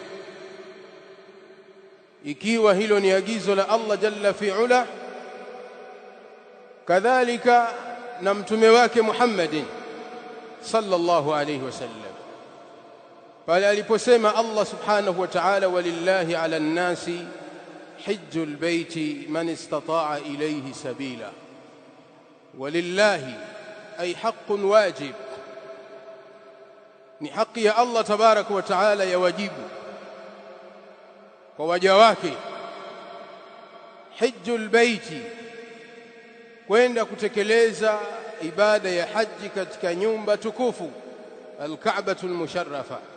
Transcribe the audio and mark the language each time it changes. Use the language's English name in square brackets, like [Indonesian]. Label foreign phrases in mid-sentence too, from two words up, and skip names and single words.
[Swahili] ikiwa hilo ni agizo la Allah [Arabic] جل في علاه, [Swahili] kadhalika na mtume wake [Arabic] محمد صلى الله عليه وسلم, [Swahili] pale aliposema Allah [Arabic] سبحانه وتعالى ولله على الناس حج البيت من استطاع إليه سبيلا. ولله أي حق واجب, [Swahili] ni haki ya Allah [Arabic] تبارك وتعالى [Swahili] ya wajibu kwa waja wake. [Arabic] حج البيت [Swahili] kwenda kutekeleza ibada ya haji katika nyumba tukufu [Arabic] الكعبة المشرفة.